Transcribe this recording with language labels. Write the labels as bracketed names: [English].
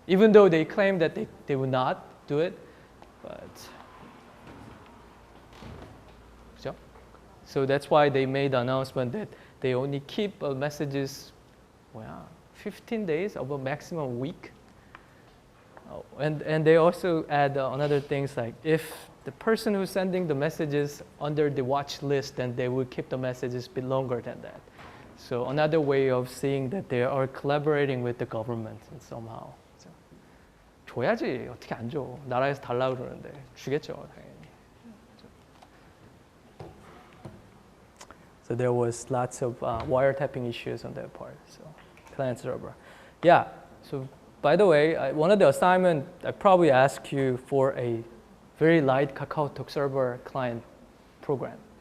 [English] Even though they claim that they will not do it, but so that's why they made the announcement that they only keep messages, 15 days of a maximum week. Oh, and they also add another things like if the person who's sending the messages under the watch list, then they will keep the messages a bit longer than that. So another way of seeing that they are collaborating with the government somehow. [Korean] So, 줘야지. 어떻게 안 줘. 나라에서 달라고 그러는데 주겠죠, 당연히. [English] So there was lots of wiretapping issues on that part. So client server. Yeah. So by the way, one of the assignment I probably asked you for a very light KakaoTalk server client program.